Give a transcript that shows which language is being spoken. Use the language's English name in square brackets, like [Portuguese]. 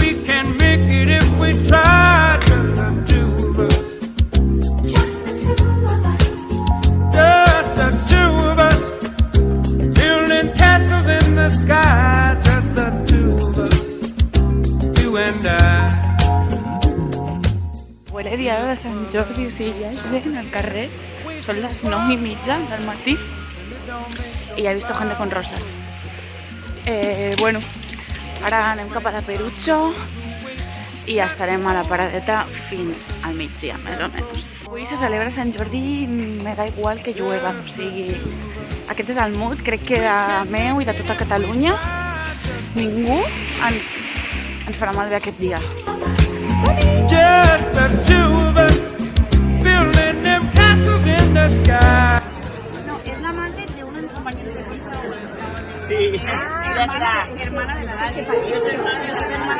[English] We can make it if we try, just the two of us. Just the two of us, building castles in the sky, just the two of us, you and I. [Catalan] Huele dia de Sant Jordi, o sigui, ja és gent al carrer, són les 9:30 del matí i ja [Spanish] he visto gente con rosas. [Catalan] Bueno, ara anem cap a la Perucho i ja estarem a la paradeta fins al migdia, més o menys. Avui se celebra Sant Jordi i [Spanish] me da igual que llueva, [Catalan] o sigui, aquest és el mood, crec que de meu i de tota Catalunya ningú ens farà malbé aquest dia. [English] Just the two of us, building them castles in the sky. [Spanish] No, es la madre de uno de mis compañeros de piso. Sí. Es la hermana de la Dalia.